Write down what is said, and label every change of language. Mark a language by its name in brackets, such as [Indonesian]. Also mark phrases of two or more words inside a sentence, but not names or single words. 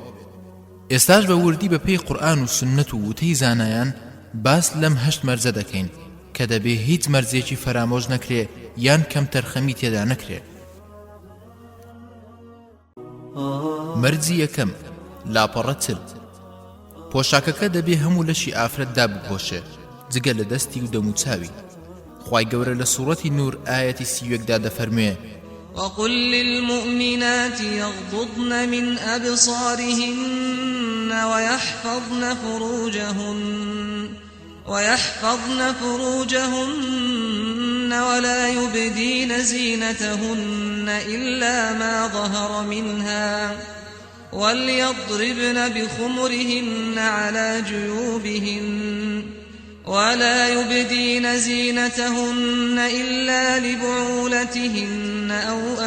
[Central Kurdish] ئێستاش بە وردی بە پێی قورئان و سنەت و وتەی زانایان باس لەم هەشت مەرجە دەکەین کە دەبێ هیچ مەرجێکی فەرامۆژ نەکرێ یان کەم تەرخەمی تێدا نەکرێ. مەرجی یەکەم، لاپەڕە چل. پۆشاکەکە دەبێ هەموو لەشی ئافرەت دابپۆشێ جگە لە دەستی و دەم و چاوی. خوای گەورە لە سوورەتی نور ئاەتی 31دا دەفەرموێ [Arabic] وقل للمؤمنات يغضضن من أبصارهن ويحفظن فروجهن ولا يبدين زينتهن إلا ما ظهر منها وليضربن بخمرهن على جيوبهن ولا يبدين زينتهن إلا لبعولتهن أو